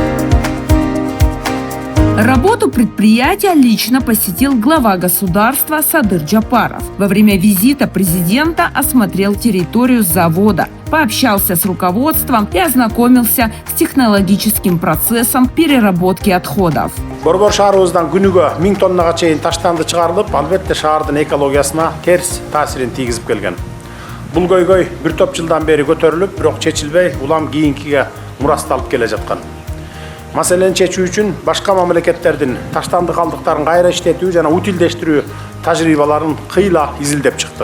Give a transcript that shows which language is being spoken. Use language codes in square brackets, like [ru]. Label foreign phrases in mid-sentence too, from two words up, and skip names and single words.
[ru] Работу предприятия лично посетил глава государства Садыр Джапаров. Во время визита президента осмотрел территорию завода, пообщался с руководством и ознакомился с технологическим процессом переработки отходов. [ky] Борбор шаарыбыздан күнүгө 1000 тоннага чейин таштанды чыгарылып, албетте шаардын экологиясына терс таасирин тийгизип келген. Бул көйгөй бир топ жылдан бери көтөрүлүп, бирок чечилбей, улам кийинкиге мурасталып келе жаткан. Маселени чечүү үчүн башка мамлекеттердин таштанды калдыктарын кайра иштетүү жана утилдештирүү тажрыйбаларын кыйла изилдеп чыктык.